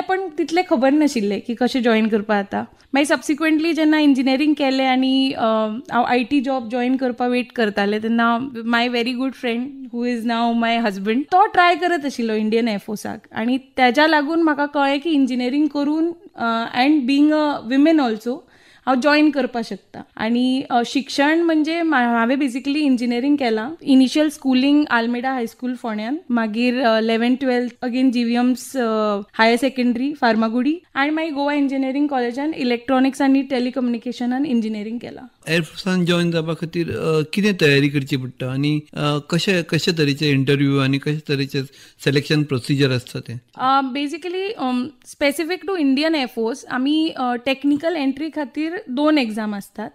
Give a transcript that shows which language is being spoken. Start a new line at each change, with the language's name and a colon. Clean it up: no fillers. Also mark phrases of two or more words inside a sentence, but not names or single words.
Konkani: पण तितलें खबर नाशिल्लें की कशें जॉईन करपा जाता. मागीर सबसिक्वेंटली जेन्ना इंजिनियरींग केलें आनी हांव IT जॉब जॉईन करपा वेट करतालें तेन्ना
English: my very good friend who is now my husband,
Konkani: तो ट्राय करत आशिल्लो इंडियन एअरफोर्साक. आनी तेज्या लागून म्हाका कळ्ळें की इंजिनियरींग करून
English: and being a women also
Konkani: हांव जॉईन करपाक शकता. आनी शिक्षण म्हणजे हांवें बेसिकली इंजिनियरींग केलां. इनिशियल स्कुलींग आल्मेडा हायस्कूल फोंड्यान, मागीर 11th-12th अगेन GVM's हायर सेकंडरी फार्मागुडी, आनी मागीर गोवा इंजिनियरींग कॉलेजान इलेक्ट्रॉनिक्स आनी टेलिकम्युनिकेशनान इंजिनियरींग केलां. एअरफोर्सान जॉईन जावपा खातीर कितें तयारी करची पडटा आनी कशे तरेचे इंटरव्यू आनी कशे तरेचे
English: selection procedure
Konkani: आसता ते?
English: basically specific to Indian Air Force
Konkani: आमी
English: technical entry
Konkani: खातीर 2 एग्जाम असतात.